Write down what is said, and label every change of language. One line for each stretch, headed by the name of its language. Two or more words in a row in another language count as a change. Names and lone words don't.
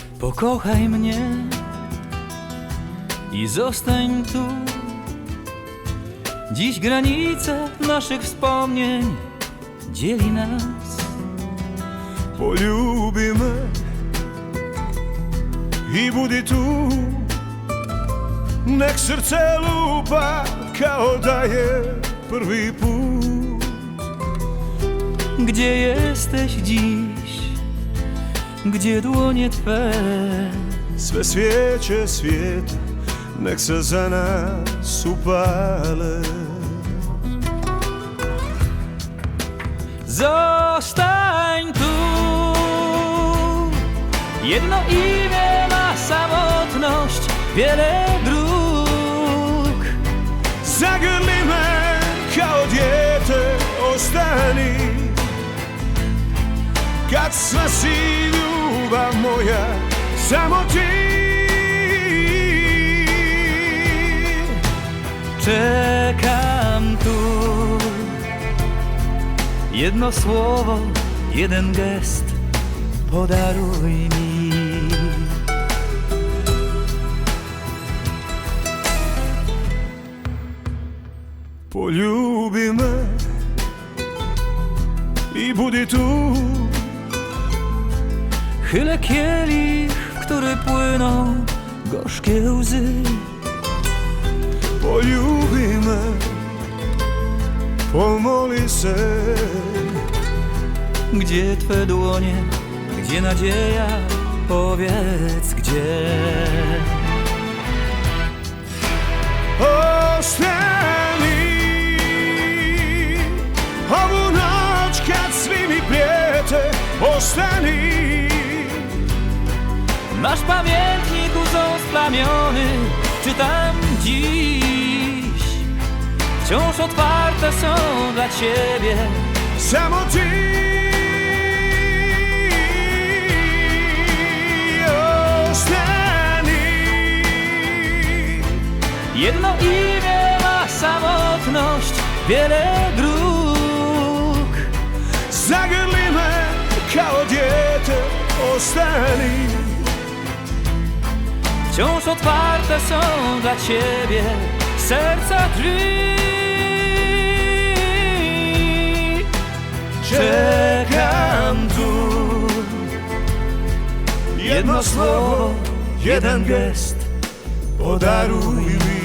Polish: Pokochaj mnie i zostań tu. Dziś granica naszych wspomnień dzieli nas.
Croatian: Poljubi me i budi tu. Nek srce lupa kao da je prvi put.
Polish: Gdzie jesteś dziś? Gdzie dłonie twe?
Croatian: Sve svijeće svijeta nek se za nas upale.
Polish: Zostań tu. Jedno imię ma samotność, wiele dróg.
Croatian: Zagrli me kao dijete, ostani. Kad sva si ljubav moja, samo ti.
Polish: Czekam tu. Jedno słowo, jeden gest, podaruj mi.
Croatian: Poljubi me i budi tu.
Polish: Chylę kielich, w który płyną gorzkie łzy.
Croatian: Poljubi me, pomoli se.
Polish: Gdzie twe dłonie, gdzie nadzieja, powiedz gdzie.
Croatian: Ostani ovu noć kad svi mi prijete, ostani.
Polish: Masz pamiętnik łzą splamiony, czytam dziś. Wciąż otwarte są dla ciebie
Croatian: Samo ti. Ostani.
Polish: jedno imię ma samotność, wiele dróg.
Croatian: Zagrli me kao dijete, ostani.
Polish: Wciąż otwarte są dla ciebie serca drzwi. Czekam tu. Jedno słowo, jeden gest, podaruj mi.